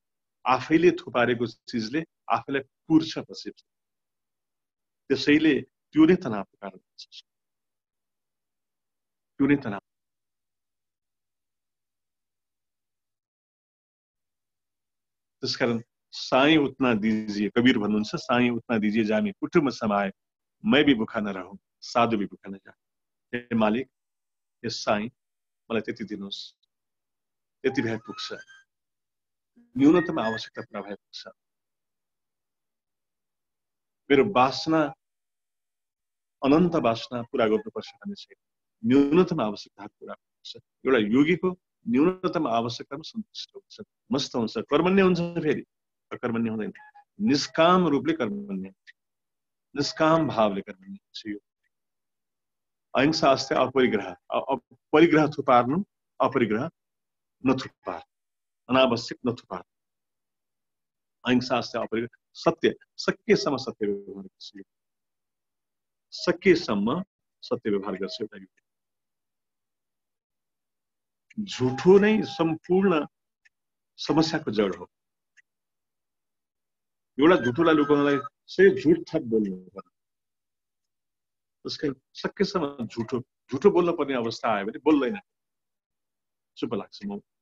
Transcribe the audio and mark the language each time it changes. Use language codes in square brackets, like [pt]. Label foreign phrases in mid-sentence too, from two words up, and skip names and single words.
[ne] आफैले थुपारेको चिजले आफैलाई पुर्छ पछि त्यसैले त्यो नै तनावको कारण हुन्छ त्यो नै तनाव त्यसकारण [hi] साईं उतना दीजिए [ne] कबीर भन्नुहुन्छ [hi] साईं उतना दीजिए जामी कुटुम्ब समाए मैं भी भूखा न रहूं साधु भी भूखा न जाए [ne] हे मालिक यस साईं मलाई त्यति दिनुहोस् त्यति भए पुग्छ न्यूनतम आवश्यकता पूरा भए पुग्छ मेरो वासना अनन्त वासना पूरा गर्नुपर्छ भन्ने छैन न्यूनतम आवश्यकता पूरा गर्नुपर्छ एउटा योगीको न्यूनतम आवश्यकतामा सन्तुष्ट हुन्छ मस्त हुन्छ कर्मण्य हुन्छ फेरि अकर्मण्य हुँदैन निष्काम रूपले कर्मण्य निष्काम भावले कर्मण्य हुन्छ यो अहिंसा अस्ति अपरिग्रह परिग्रह थुपार्नु अपरिग्रह नथुपार अनावश्यक नथुपार अहिंसा अस्ति अपरिग्रह सत्य सकेसम्म सत्य व्यवहार गर्छु सकेसम्म सत्य व्यवहार गर्छु एउटा झुठो नै सम्पूर्ण समस्याको जड हो एउटा झुठोलाई लुकाउनलाई सही झुट थप बोल्नु पर्छ त्यसकै सकेसम्म झुठो बोल्न पर्ने अवस्था आयो भने बोल्दैन चुप लाग्छ म